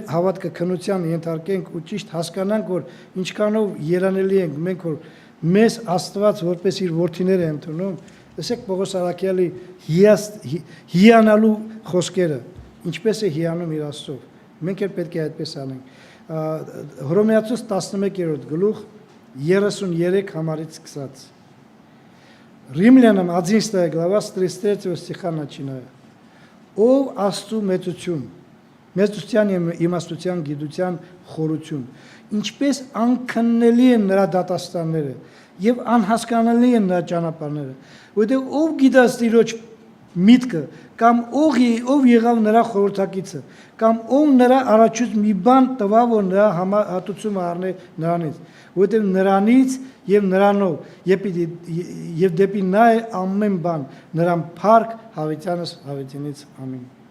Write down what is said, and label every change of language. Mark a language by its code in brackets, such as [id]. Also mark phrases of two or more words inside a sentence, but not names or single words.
[hy] հավատքը քննության ենթարկենք ու ճիշտ հասկանանք, որ ինչքանով երանելի ենք մենք, որ մեզ Աստված որպես իր որդիներ է ընդունում, տեսեք Պողոս Արաքյալի հիանալու խոսքերը, ինչպես է հիանում իր Աստծով, մենք էլ պետք է այդպես անենք։ Հռոմեացուս 11-րդ գլուխ 33 համարից սկսած։ [ru] Римлянам 11 глава с 33 стиха начиная. [hy] Ով Աստծո մեծության իմաստության գիտության խորություն, ինչպես անքննելի են նրա դատաստանները եւ անհասկանալի են նրա ճանապարհները, որտեղ ով գիտես Տիրոջ միտքը, կամ ով եղավ նրա խորհրդակիցը, կամ ով նրա առաջուց մի բան տվավ, որ նրա հատուցումը առնե նրանից, որտեղ նրանից եւ նրանով եւ դեպի նա է ամեն բան, նրան փառք հավիտյանս հավիտյանից ամին։